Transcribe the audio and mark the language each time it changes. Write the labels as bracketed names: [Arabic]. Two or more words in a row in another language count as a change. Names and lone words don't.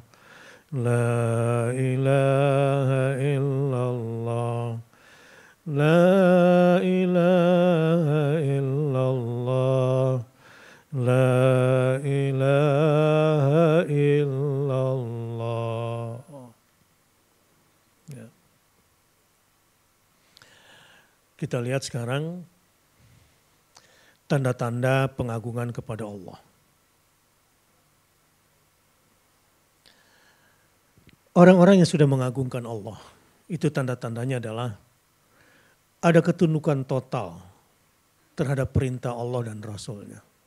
[Arabic] لا إله إلا الله. لا إله إلا الله. لا إله إلا الله. [Indonesian] Ya. Kita lihat sekarang tanda-tanda pengagungan kepada Allah. Orang-orang yang sudah mengagungkan Allah, itu tanda-tandanya adalah ada ketundukan total terhadap perintah Allah dan Rasul-Nya.